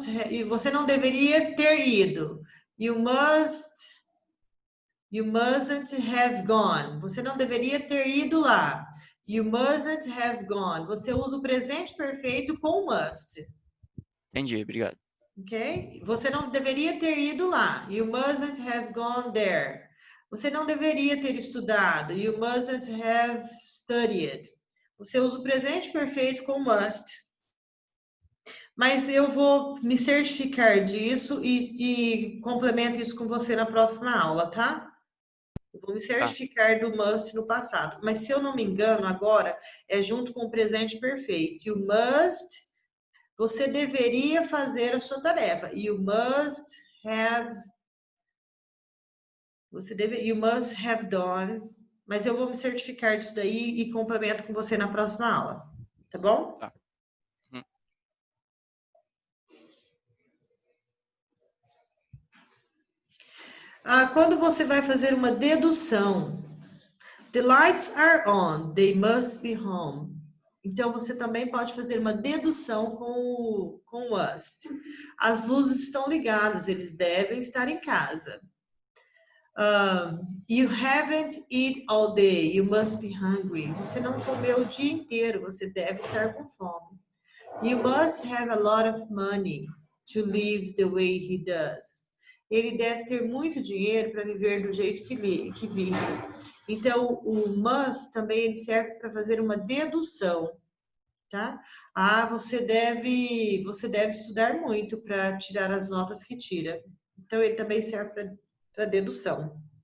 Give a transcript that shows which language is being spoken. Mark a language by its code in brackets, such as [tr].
[pt] E você não deveria ter ido. [en] You mustn't have gone. [pt] Você não deveria ter ido lá. [en] You mustn't have gone. [pt] Você usa o presente perfeito com must. Entendi, obrigado. Ok? Você não deveria ter ido lá. [en] You mustn't have gone there. [pt] Você não deveria ter estudado. [en] You mustn't have studied. [pt] Você usa o presente perfeito com must. Mas eu vou me certificar disso e complemento isso com você na próxima aula, tá? Eu vou me certificar do must no passado. Mas se eu não me engano, agora é junto com o presente perfeito. [en] You must, [pt] você deveria fazer a sua tarefa. [en] You must have, you must have done. [pt] Mas eu vou me certificar disso daí e complemento com você na próxima aula. Tá bom? Tá. Quando você vai fazer uma dedução, [en] the lights are on, they must be home. [pt] Então, você também pode fazer uma dedução com must. As luzes estão ligadas, eles devem estar em casa. [en] You haven't eaten all day, you must be hungry. [pt] Você não comeu o dia inteiro, você deve estar com fome. [en] You must have a lot of money to live the way he does. [pt] Ele deve ter muito dinheiro para viver do jeito que vive. Então, o must também ele serve para fazer uma dedução, tá? Você deve estudar muito para tirar as notas que tira. Então, ele também serve para dedução.